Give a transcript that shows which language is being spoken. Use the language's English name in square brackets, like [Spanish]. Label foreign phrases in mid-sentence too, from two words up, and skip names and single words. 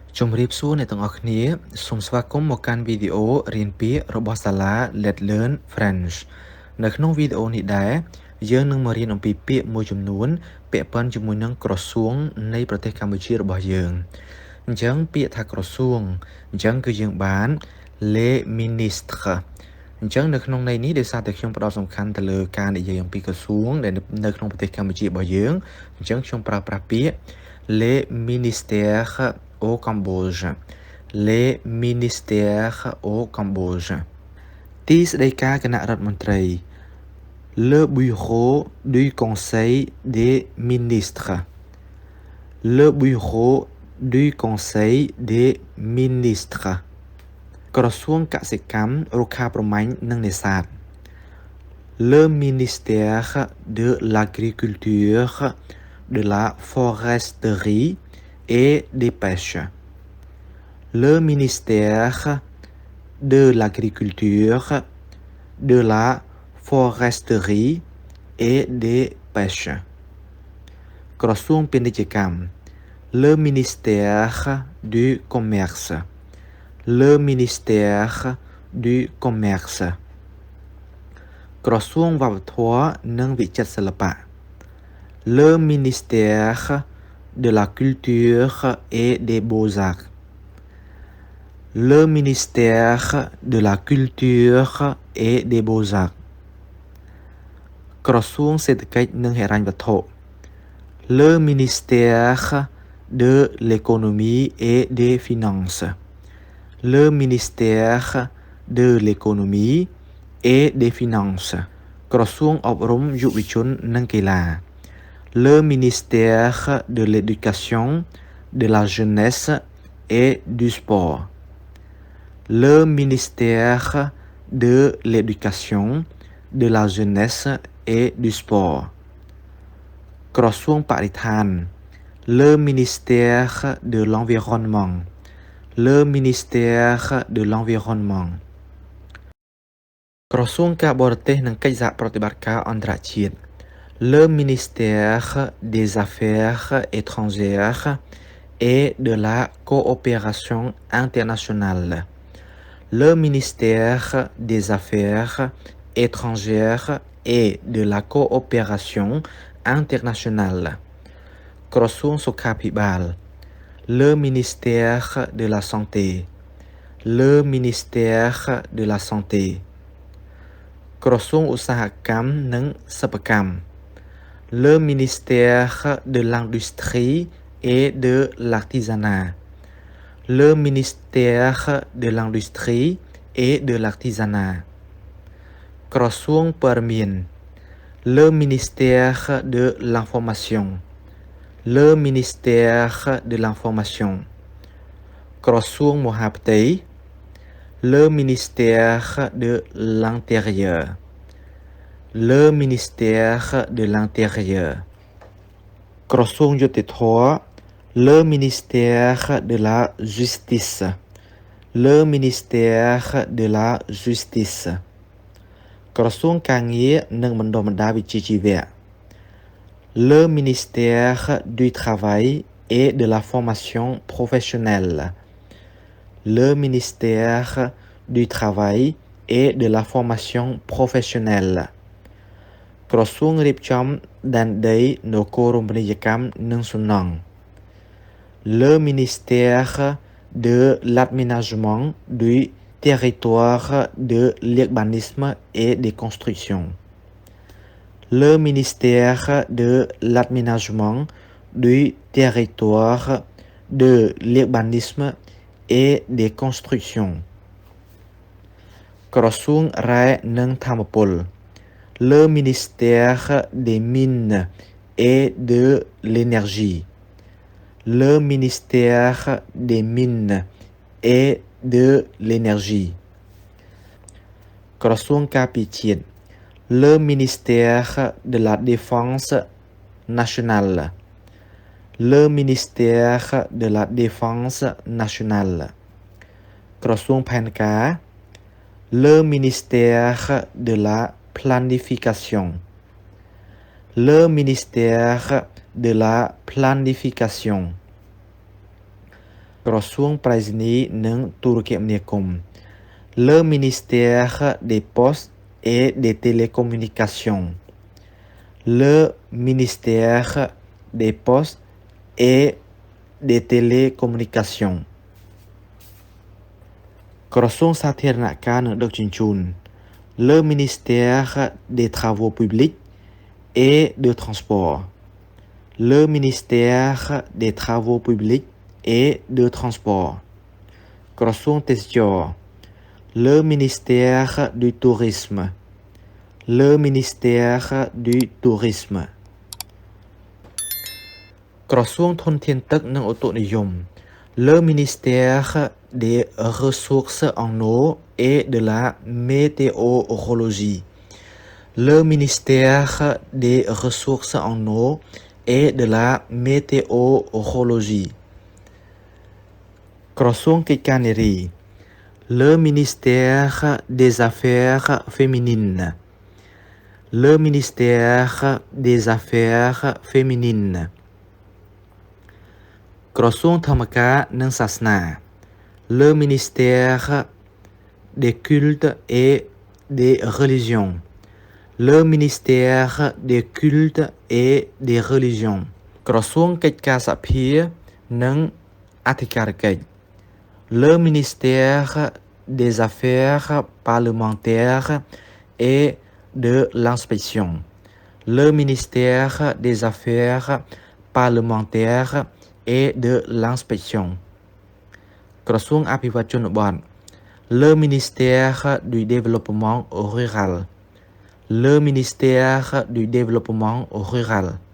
[Khmer] ជំរាបសួរអ្នកទាំងអស់គ្នាសូមស្វាគមន៍មកកាន់វីដេអូរៀនពាក្យរបស់សាលា Let's Learn French នៅក្នុងវីដេអូនេះដែរយើងនឹងមករៀនអំពីពាក្យមួយចំ នួនពាក់ព័ន្ធជាមួយនឹងក្រសួងនៃប្រទេសកម្ពុជារបស់យើងអញ្ចឹងពាក្យថាក្រសួង អញ្ចឹងគឺយើងបាន [French] les ministres [Khmer] អញ្ចឹងនៅក្នុងន័យនេះដោយសារតែខ្ញុំផ្ដោតសំខាន់ទៅលើការនិយាយអំពីក្រសួងដែលនៅក្នុងប្រទេសកម្ពុជារបស់យើងអញ្ចឹងខ្ញុំប្រើប្រាស់ពាក្យ [French] les ministères au Cambodge les ministères au Cambodge [Khmer] ទីស្តីការគណៈរដ្ឋមន្ត្រី [French] le bureau du conseil des ministres le bureau du conseil des ministres [Khmer] ក្រសួងកសិកម្មរុក្ខាប្រមាញ់និងនេសាទ [French] le ministère de l'agriculture de la foresterie et des pêches le ministère de l'agriculture de la foresterie et des pêches [Khmer] ក្រសួងពាណិជ្ជកម្ម [French] le ministère du commerce le ministère du commerce [Khmer] ក្រសួងវប្បធម៌និងវិចិត្រសិល្បៈ [French] le ministère de la culture et des beaux-arts le ministère de la culture et des beaux-arts [Khmer] ក្រសួងសេដ្ឋកិច្ច និងហិរញ្ញវត្ថុ [French] le ministère de l'économie et des finances le ministère de l'économie et des finances [Khmer] ក្រសួងអប់រំយុវជននិងកីឡា [French] le ministère de l'éducation de la jeunesse et du sport le ministère de l'éducation de la jeunesse et du sport [Khmer] ក្រសួងបរិស្ថាន [French] le ministère de l'environnement le ministère de l'environnement [Khmer] ក្រសួងការបរទេសនិងកិច្ចសហប្រតិបត្តិការអន្តរជាតិ [French] le ministère des affaires étrangères et de la coopération internationale le ministère des affaires étrangères et de la coopération internationale [Khmer] ក្រសួងសុខាភិបាល [French] le ministère de la santé le ministère de la santé [Khmer] ក្រសួងឧស្សាហកម្មនិងសិប្បកម្ម [French] le ministère de l'industrie et de l'artisanat le ministère de l'industrie et de l'artisanat [Khmer] ក្រសួងព័ត៌ [French] មាន le ministère de l'information le ministère de l'information [Khmer] ក្រសួងមហាផ្ទៃ [French] le ministère de l'intérieur le ministère de l'intérieur [Khmer] ក្រសួងយុតិ [French] ធម៌ le ministère de la justice le ministère de la justice [Khmer] ក្រសួងការងារនិងបណ្ដុះបណ្ដាល [French] វិជ្ជាជីវៈ le ministère du travail et de la formation professionnelle le ministère du travail et de la formation professionnelle [Khmer] ក្រសួងរៀប ចំដែនដីនគររូបនីយកម្មនិងសំណង់ [French] le ministère de l'aménagement du territoire de l'urbanisme et des constructions le ministère de l'aménagement du territoire de l'urbanisme et des constructions [Khmer] ក្រសួងរ៉ែនិងធម្មពល [French] le ministère des mines et de l'énergie le ministère des mines et de l'énergie [Khmer] ក្រសួងការពារជាតិ [French] le ministère de la défense nationale le ministère de la défense nationale [Khmer] ក្រសួងផែនការ [French] le ministère de la planification le ministère de la planification [Khmer] ក្រសួងប្រៃសណីย์និងទូរគមនាគមន៍ [French] Le ministère des Postes et des Télécommunications Le ministère des Postes et des Télécommunications [Khmer] ក្រសួងសាធារណការនិងដឹកជញ្ជូន [French] Le ministère des Travaux publics et de Transport Le ministère des Travaux publics et de Transport [Khmer] ក្រសួងទេសចរណ៍ [French] Le ministère du Tourisme Le ministère du Tourisme [Khmer] ក្រសួងធនធានទឹកនិងឧតុនិយម [French] Le ministère des Ressources en eau et de la Météorologie Le ministère des Ressources en eau et de la Météorologie [Khmer] ក្រសួងកិច្ចការនារី [French] Le ministère des Affaires féminines Le ministère des Affaires féminines [Khmer] ក្រសួងធម្មការ និងសាសនា [French] Le ministère des cultes et des religions Le ministère des cultes et des religions [Khmer] ក្រសួងកិច្ចការសភានិងអធិ [French] ការកិច្ច Le ministère des Affaires parlementaires et de l'inspection Le ministère des Affaires parlementaires et de l'inspection [Khmer] ក្រសួងអភិវឌ្ឍជនបទ [French] Le ministère du développement rural Le ministère du développement rural